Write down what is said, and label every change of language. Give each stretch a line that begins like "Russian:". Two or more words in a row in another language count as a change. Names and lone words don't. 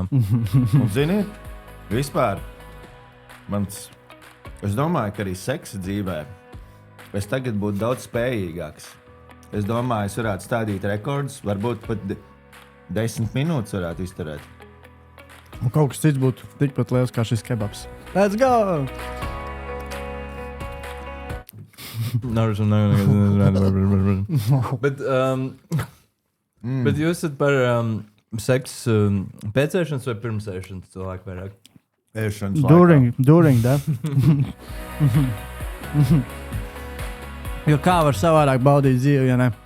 Latvian: Un ziniet, vispār es domāju, ka arī seksa dzīvē es tagad būtu daudz spējīgāks. Es domāju, es varētu stādīt rekordus, varbūt pat 10 minūtes varētu izturēt. Un kaut kas cits būtu tikpat liels kā šis kebabs.
English: Let's go!
Latvian: Bet jūs esat par Seks pēc ēšanas vai pirms ēšanas cilvēki vairāk? Ēšanas
English: During that.
Latvian: Jo kā var savādāk baudīt dzīvi, ja ne?